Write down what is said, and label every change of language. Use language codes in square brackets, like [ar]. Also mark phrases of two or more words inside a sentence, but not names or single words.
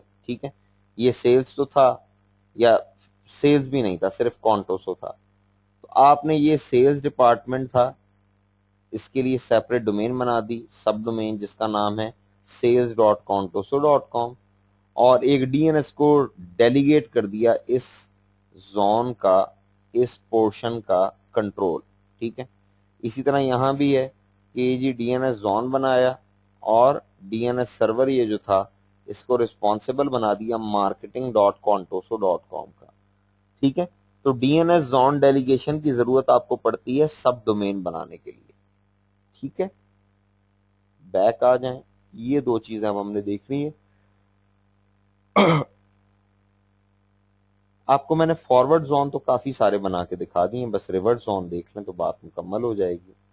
[hi] ठीक है, ये सेल्स तो था, या सेल्स भी नहीं था, सिर्फ कॉन्टोसो था, तो आपने ये [en] sales department [hi] था, इसके लिए [en] separate domain [hi] बना दी, [en] sub domain, [hi] जिसका नाम है sales.contoso.com, और एक डीएनएस को डेलीगेट कर दिया इस जोन का, इस पोर्शन का कंट्रोल। ठीक है, इसी तरह यहां भी है कि जी [en] DNS zone [hi] बनाया और [en] DNS server [hi] ये जो था इसको रिस्पॉन्सिबल बना दिया marketing.contoso.com का। ठीक है, तो [en] DNS zone delegation [hi] की जरूरत आपको पड़ती है [en] sub domain [hi] बनाने के लिए। ठीक है, बैक आ जाएं, ये दो चीजें अब हमने देखनी है। आपको मैंने [en] forward zone [hi] तो काफी सारे बना के दिखा दिए, बस [en] reverse zone [hi] देख लें तो बात मुकम्मल हो जाएगी।